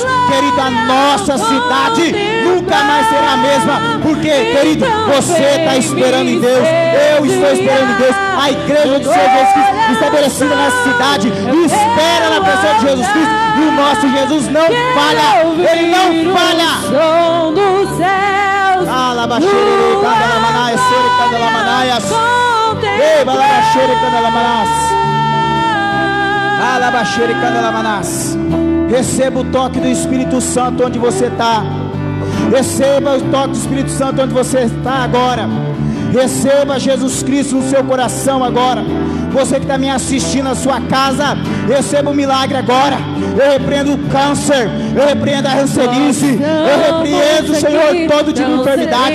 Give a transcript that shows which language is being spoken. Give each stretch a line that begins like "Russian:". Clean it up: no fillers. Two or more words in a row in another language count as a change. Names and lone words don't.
Portuguese: Querido, a nossa cidade nunca mais será a mesma, porque, querido, você está esperando em Deus, eu estou esperando em Deus. A igreja do Senhor Jesus Cristo estabelecida nessa cidade espera na pessoa de Jesus Cristo, e o nosso Jesus não falha, Ele não falha. Som dos céus, Alabaxere candalamanaias, sere candalamanaias. Ei, balabaxere candalamanaias. Alabaxere candalamanaias. Receba o toque do Espírito Santo onde você está. Receba o toque do Espírito Santo onde você está agora. Receba Jesus Cristo no seu coração agora. Você que está me assistindo na sua casa, receba o milagre agora. Eu repreendo o câncer, eu repreendo a rancenice, eu repreendo, Senhor, todo tipo de enfermidade.